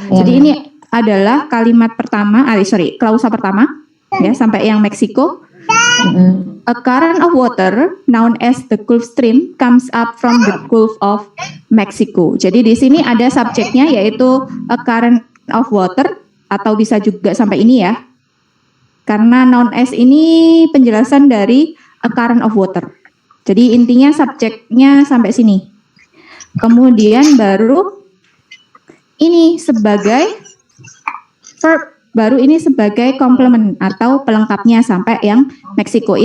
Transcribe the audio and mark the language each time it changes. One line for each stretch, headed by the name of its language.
Indonesian: Jadi ini adalah kalimat pertama, klausa pertama ya sampai yang Meksiko.
English: A current of water known as the Gulf Stream comes up from the Gulf of Mexico.
Indonesian: Jadi di sini ada subjeknya yaitu
English: a current of water
Indonesian: atau bisa juga sampai ini ya. Karena known as ini penjelasan dari
English: a current of water.
Indonesian: Jadi intinya subjeknya sampai sini. Kemudian baru ini sebagai verb, baru ini sebagai komplement atau pelengkapnya sampai yang Meksiko.